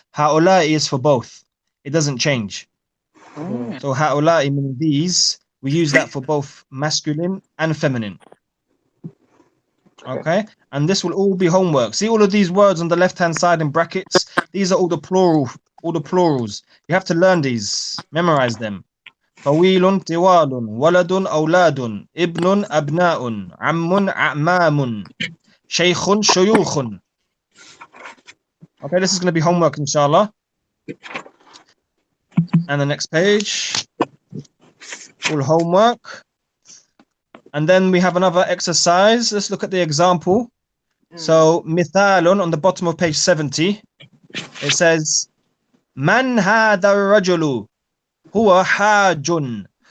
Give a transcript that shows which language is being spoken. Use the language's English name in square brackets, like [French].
[English] هؤلاء is for both. It doesn't change. So هؤلاء means these. We use that for both masculine and feminine. Okay, and this will all be homework. See all of these words on the left-hand side in brackets? These are all the plurals. You have to learn these, memorize them. [Arabic] طويل طوال ولد أولاد ابن أبناء عم أعمام شيخ شيوخ. [English] Okay, this is going to be homework, inshallah. And the next page, all homework. And then we have another exercise. Let's look at the example. So, mithalun on the bottom of page 70, it says, [Arabic] Man hadha rajulu huwa hajun.